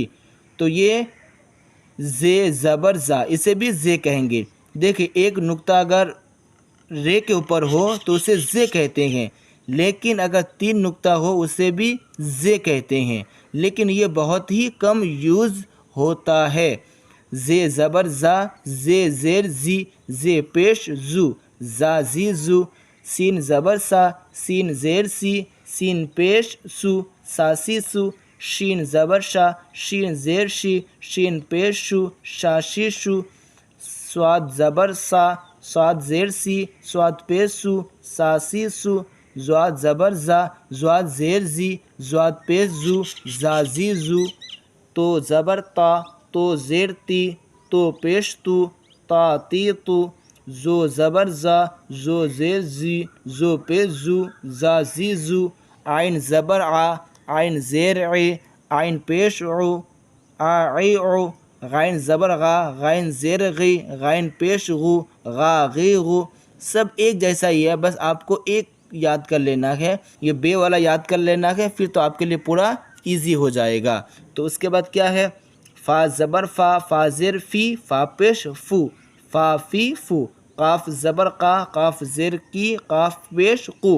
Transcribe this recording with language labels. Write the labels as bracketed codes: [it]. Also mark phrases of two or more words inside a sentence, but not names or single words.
[ur] تو یہ زے زبر زا، اسے بھی زے کہیں گے۔ دیکھیں ایک نقطہ اگر رے کے اوپر ہو تو اسے زے کہتے ہیں، لیکن اگر 3 نقطہ ہو اسے بھی زے کہتے ہیں، لیکن یہ بہت ہی کم یوز ہوتا ہے۔ زے زبر زا، زے زیر زی، زے پیش زو، زا زی زو۔ سین زبر سا، سین زیر سی، سین پیش سو، سا سی سو۔ شین زبر شا، شین زیر شی، شین پیش شو، شا شی شو۔ صاد زبر سا، صاد زیر سی، صاد پیش سو، سا سی سو۔ زواد زبر زا، زواد زیر زی، زواد پیش زو، زا زی زو۔ تو زبر تا، تو زیر تی، تو پیش تو، تا تی تو۔ زو زبر زا، زو زیر زی، زو پیش زو، زا زی زو۔ عین زبر آ، عین زیر عی، عین پیش عو، آ عی عو۔ غین زبر غا، غین زیر غی، غین پیش غو، غا غی غو۔ سب ایک جیسا ہی ہے، بس آپ کو ایک یاد کر لینا ہے، یہ بے والا یاد کر لینا ہے، پھر تو آپ کے لیے پورا ایزی ہو جائے گا۔ تو اس کے بعد کیا ہے؟ فا زبر فا، فا زیر فی، فا پیش فو، فا فی فو۔ قاف زبر قا، قاف زیر کی، قاف پیش قو۔